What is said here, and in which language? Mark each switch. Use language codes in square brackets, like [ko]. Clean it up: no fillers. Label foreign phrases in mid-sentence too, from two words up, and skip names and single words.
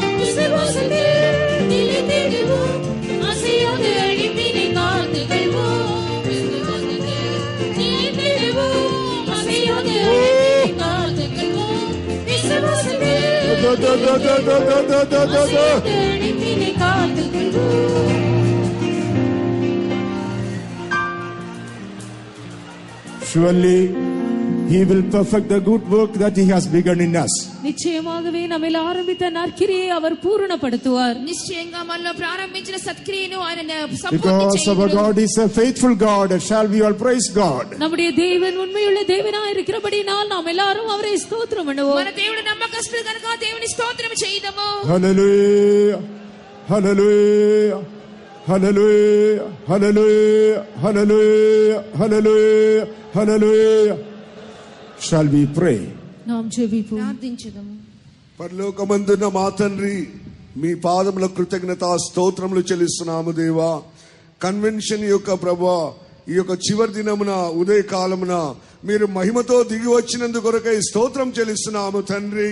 [ta] விசுவாசத்தில் நிலைத்திடுவோம். அசையாத அழைப்பினை காத்துக்கொள்வோம். நிலைத்திடுவோம். அசையாத அழைப்பினை காத்துக்கொள்வோம். விசுவாசத்தில் அசையாத அழைப்பினை காத்துக்கொள்வோம். [en] Surely He will perfect the good work that He has begun in us. [ta] நிச்சயமாகவே நம்மில் ஆரம்பித்த நற்கிரியை அவர் பூரணப்படுத்துவார். [te] నిశ్చయంగా మనలో ప్రారంభించిన సత్క్రియను ఆయన [en] Because our God is a faithful God, shall we all praise God? [ta] நம்முடைய தேவன் உண்மையுள்ள தேவனாய் இருக்கிறபடியால் நாம் எல்லாரும் அவரை ஸ்தோத்திரம் பண்ணுவோம். [te] మన దేవుడు నమ్మకస్తుడు కనుక దేవుని స్తోత్రం చేద్దాము. [en] Hallelujah, hallelujah, hallelujah, hallelujah, hallelujah, hallelujah, hallelujah. Shall we pray? [ta] நாம் ஜெபிப்போம். [te] ప్రార్థించుదాము. పరలోకమందున్న మా తండ్రి, మీ పాదముల కృతజ్ఞత స్తోత్రములు చెల్లిస్తున్నాము దేవా. కన్వెన్షన్ యొక్క ప్రభా, ఈ యొక్క చివరి దినమున ఉదయ కాలమున మీరు మహిమతో దిగి వచ్చినందుకు కొరకై స్తోత్రం చెల్లిస్తున్నాము తండ్రి.